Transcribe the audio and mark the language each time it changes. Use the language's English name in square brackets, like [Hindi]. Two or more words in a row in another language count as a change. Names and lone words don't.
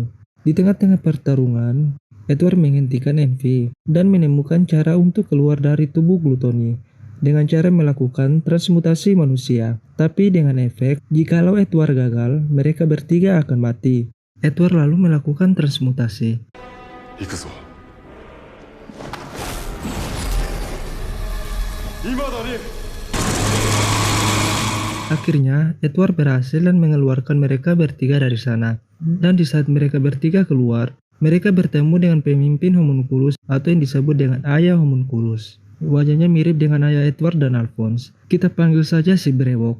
[Indonesian] Di tengah-tengah pertarungan, Edward menghentikan Envy dan menemukan cara untuk keluar dari tubuh Gluttony. dengan cara melakukan transmutasi manusia. Tapi dengan efek, jikalau Edward gagal, mereka bertiga akan mati. Edward lalu melakukan transmutasi. [Japanese] 行くぞ今だね [Indonesian] Akhirnya, Edward berhasil dan mengeluarkan mereka bertiga dari sana. Dan di saat mereka bertiga keluar, mereka bertemu dengan pemimpin homunculus atau yang disebut dengan ayah homunculus. Wajahnya mirip dengan ayah Edward dan Alphonse. Kita panggil saja si Brewok.